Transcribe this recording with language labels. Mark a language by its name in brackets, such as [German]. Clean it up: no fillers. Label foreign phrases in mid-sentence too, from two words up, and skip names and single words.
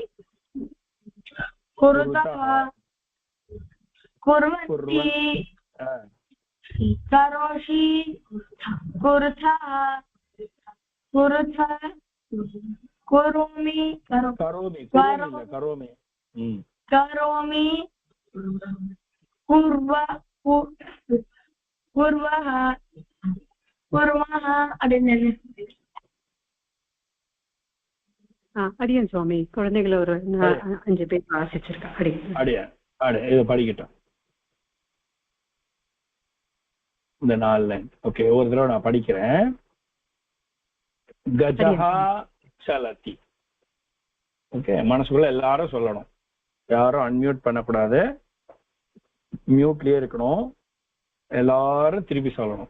[Sanskrit] कुरुतः कुर्वन्ति करोषि कुरुथः कुरुथ करोमि कुर्वः कुर्मः [Tamil] அடியன் சுவாமி குழந்தைகளை ஒரு 5 பேர் வாசிச்சிருக்கேன் அடியன் இது படிக்கட்டும் இந்த 4 லைன் ஓகே ஒரு தடவை நான் படிக்கிறேன் [Sanskrit] गजः चलति [Tamil] ஓகே மனசுக்குள்ள எல்லாரும் சொல்லணும் யாரும் அன்மியூட் பண்ணக்கூடாது மியூட்லயே இருக்கணும் எல்லாரும் திருப்பி சொல்லணும்.